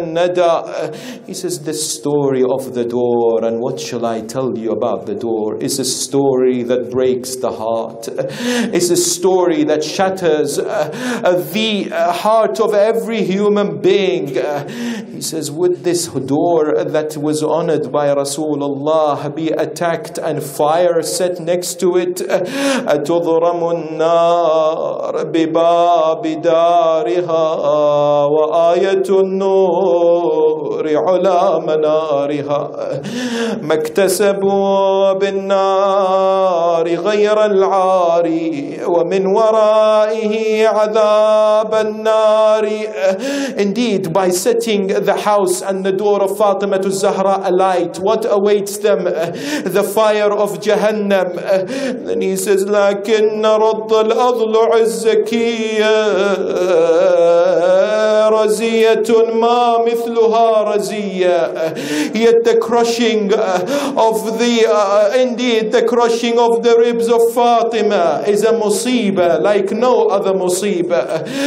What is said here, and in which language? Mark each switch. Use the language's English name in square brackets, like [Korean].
[English] He says, this story of the door, and what shall I tell you about the door, is a story that breaks the heart. It's a story that shatters the heart of every human being. He says, would this door that was honored by Rasulullah be attacked and fire set next to it? [Arabic] أَتُضْرَمُ النَّارِ بِبَابِ دَارِهَا وَآيَةُ النُّورِ على منارها ما اكتسبوا بالنار غير العار ومن ورائه عذاب النار. [English] Indeed, by setting the house and the door of Fatima Zahra alight, what awaits them? The fire of Jahannam. Then he says, [Arabic] لكن رد الأضلع الزكية رزية ما مثلها رزية. [English] Yet the crushing of the crushing of the ribs of Fatima is a musibah like no other musibah.